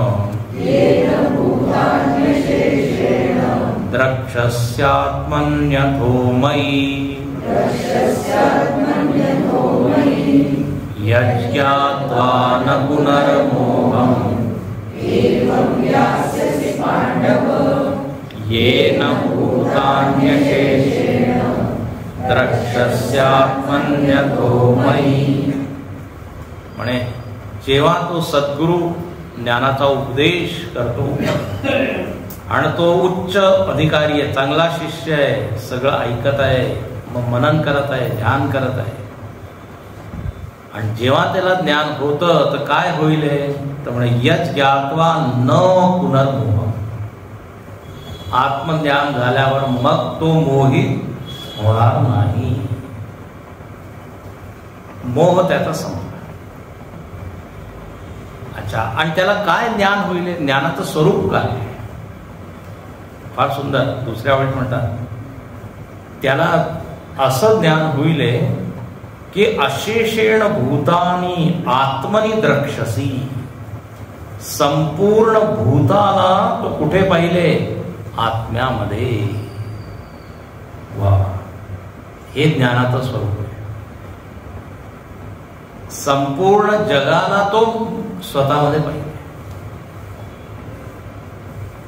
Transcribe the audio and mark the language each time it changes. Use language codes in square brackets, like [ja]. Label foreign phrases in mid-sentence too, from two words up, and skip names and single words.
[sa] द्रक्ष्यस्यात्मन्यथो मयि यज्ञात्वा न पुनर्मोहम् येन भूतान्यशेषेण द्रक्ष्यस्यात्मन्यथो मयि. [mr] म्हणे जेव्हा तो सद्गुरु ज्ञानाचा उपदेश करतो आणि तो उच्च अधिकारी आहे, चांगला शिष्य आहे, सगळं ऐकत आहे, मग मनन करत आहे, ध्यान करत आहे. आणि जेव्हा त्याला ज्ञान होतं तर काय होईल, तर म्हणे [sa] यज् ज्ञात्वा न पुनर्मोह. [mr] आत्मज्ञान झाल्यावर मग तो मोहित होणार नाही. मोह त्याचा संपला. अच्छा, आणि त्याला काय ज्ञान होईल, ज्ञानाचं स्वरूप काय. फार सुंदर. दुसऱ्या वेळेस म्हणतात त्याला असं ज्ञान होईल की [sa] अशेषेण भूतानी आत्मनि द्रक्ष्यसी. [mr] संपूर्ण भूताला तो कुठे पाहिले, आत्म्यामध्ये. वा, हे ज्ञानाचं स्वरूप आहे. संपूर्ण जगाला तो स्वतःमध्ये पाहिले.